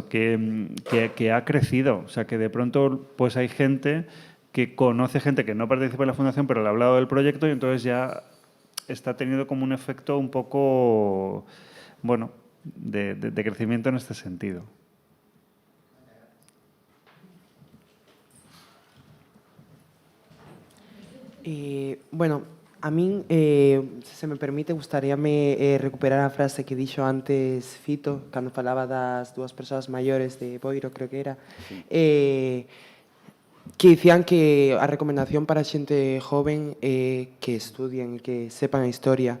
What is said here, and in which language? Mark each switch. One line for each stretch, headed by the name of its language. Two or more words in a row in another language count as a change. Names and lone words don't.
Spanish: Que ha crecido, o sea, que de pronto pues hay gente que conoce gente que no participa en la fundación, pero le ha hablado del proyecto y entonces ya está teniendo como un efecto un poco, bueno, de crecimiento en este sentido.
Galician: Bueno, a min, se me permite, gustaríame recuperar a frase que dixo antes Fito, cando falaba das 2 persoas maiores de Boiro, creo que era, que dicían que a recomendación para a xente joven é
Spanish: que estudien, que sepan
Galician: a historia.